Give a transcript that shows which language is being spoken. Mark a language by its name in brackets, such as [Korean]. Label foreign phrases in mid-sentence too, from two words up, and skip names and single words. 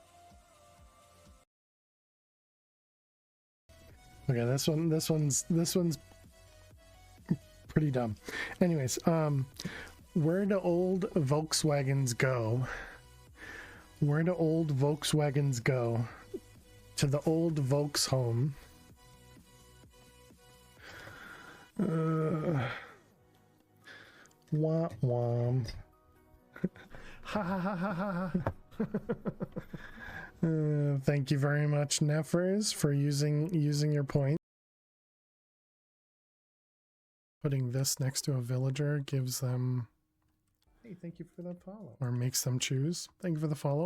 [English] Okay, this one's pretty dumb. Anyways, where do old Volkswagens go? Where do old Volkswagens go? To the old Volks home. Wah wah. Ha ha ha ha ha. Thank you very much, Nefers, for using your point. Putting this next to a villager gives them. Hey, thank you for that follow. Or makes them choose. Thank you for the follow.